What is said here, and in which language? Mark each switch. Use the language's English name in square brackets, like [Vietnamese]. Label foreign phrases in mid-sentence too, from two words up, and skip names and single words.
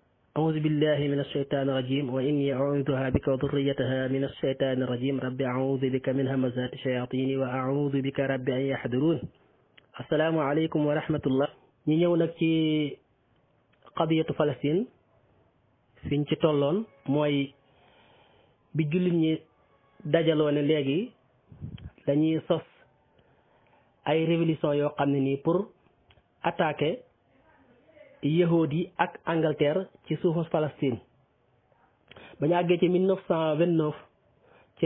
[Arabic] أعوذ بالله من الشيطان الرجيم وإني أعوذها بك وذريتها من الشيطان الرجيم رب أعوذ بك من همزات الشياطين وأعوذ بك رب أن يحضرون السلام عليكم ورحمة الله [Wolof] ñi ñëw nag ci qadiyatu Palestine fiñ ci tolloon mooy bi jullit ñi dajaloo ne léegi dañuy sos ay révolution yoo xam ne nii [French] pour attaquer [Wolof] yahuud yi ak Angleterre ci suufu Palestine ba ñu àggee ci 1929 ci